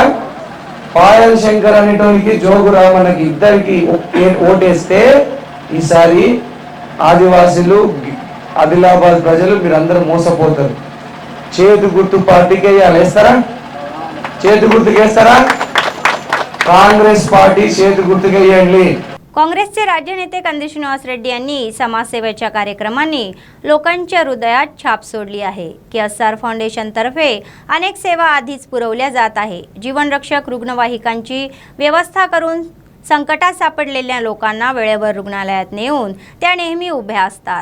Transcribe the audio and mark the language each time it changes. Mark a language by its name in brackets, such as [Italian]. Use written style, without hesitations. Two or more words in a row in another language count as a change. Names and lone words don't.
[Telugu] పాయల్ శంకర్ అనేటోనికి జోగురామన్నకి ఇద్దరికి ఓటేస్తే ఈసారి ఆదివాసులు ఆదిలాబాద్ ప్రజలు మీరందరూ మోసపోతారు. చేతు గుర్తు పార్టీకి వేయాలి. వేస్తారా? చేతు గుర్తుకు వేస్తారా? కాంగ్రెस पार्टी చేతు గుర్తుకు వేయండి. [Marathi] काँग्रेसचे राज्य नेते कंदी श्रीनिवास रेड्डी यांनी समाजसेवेच्या कार्यक्रमांनी लोकांच्या हृदयात छाप सोडली आहे. केएसआर फाउंडेशनतर्फे अनेक सेवा आधीच पुरवल्या जात आहे. जीवनरक्षक रुग्णवाहिकांची व्यवस्था करून संकटात सापडलेल्या लोकांना वेळेवर रुग्णालयात नेऊन त्या नेहमी उभ्या असतात.